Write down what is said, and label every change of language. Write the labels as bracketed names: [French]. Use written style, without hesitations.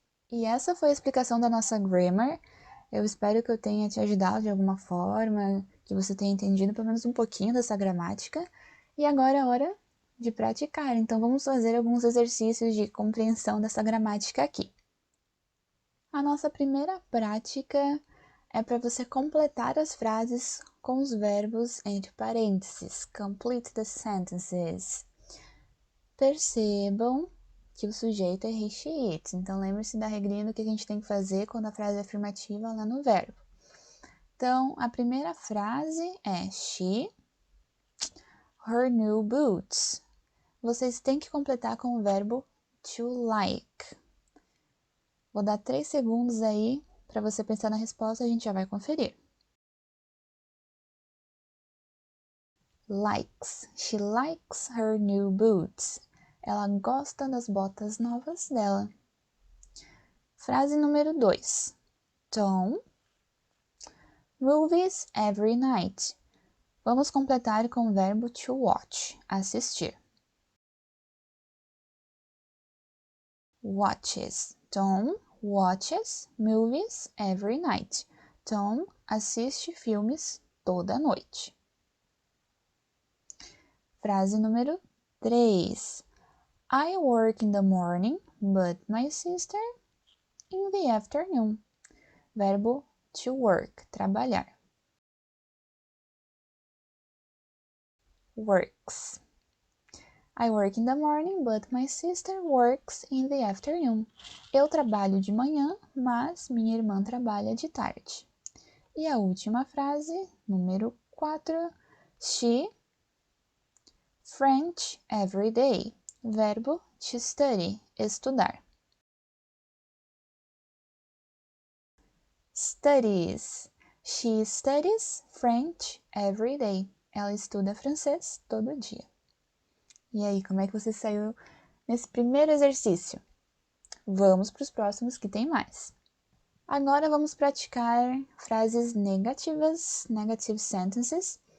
[Portuguese] E essa foi a explicação da nossa grammar. Eu espero que eu tenha te ajudado de alguma forma, que você tenha entendido pelo menos um pouquinho dessa gramática. E agora é hora de praticar. Então vamos fazer alguns exercícios de compreensão dessa gramática aqui. A nossa primeira prática é para você completar as frases com os verbos entre parênteses. [English] Complete the sentences. [Portuguese] Percebam que o sujeito é he, she, it. Então, lembre-se da regrinha do que a gente tem que fazer quando a frase é afirmativa lá no verbo. Então, a primeira frase é [English] she, her new boots. [Portuguese] Vocês têm que completar com o verbo to like. Vou dar 3 segundos aí para você pensar na resposta, a gente já vai conferir. [English] Likes. She likes her new boots. [Portuguese] Ela gosta das botas novas dela. Frase número 2. [English] Tom. Movies every night. [Portuguese] Vamos completar com o verbo to watch, assistir. [English] Watches. Tom watches movies every night. [Portuguese] Tom assiste filmes toda noite. Frase número 3. [English] I work in the morning, but my sister in the afternoon. [Portuguese] Verbo to work, trabalhar. [English] Works. I work in the morning, but my sister works in the afternoon. [Portuguese] Eu trabalho de manhã, mas minha irmã trabalha de tarde. E a última frase, número 4. [English] She French every day. [Portuguese] Verbo to study, estudar. [English] Studies. She studies French every day. [Portuguese] Ela estuda francês todo dia. E aí, como é que você saiu nesse primeiro exercício? Vamos para os próximos que tem mais. Agora vamos praticar frases negativas, [English] negative sentences.